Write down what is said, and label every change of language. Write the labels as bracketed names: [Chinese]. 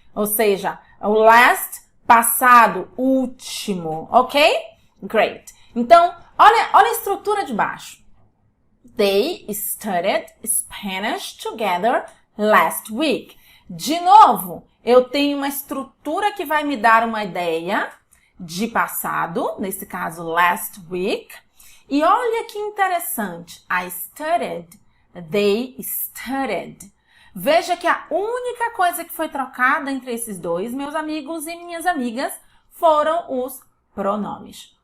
[Portuguese] Ou seja, o last, passado, último, ok? Great. Então, olha a estrutura de baixo. [English] They studied Spanish together last week. [Portuguese] De novo, eu tenho uma estrutura que vai me dar uma ideia de passado, nesse caso, last week. E olha que interessante. [English] I studied, they studied. [Portuguese] Veja que a única coisa que foi trocada entre esses dois, meus amigos e minhas amigas, foram os pronomes.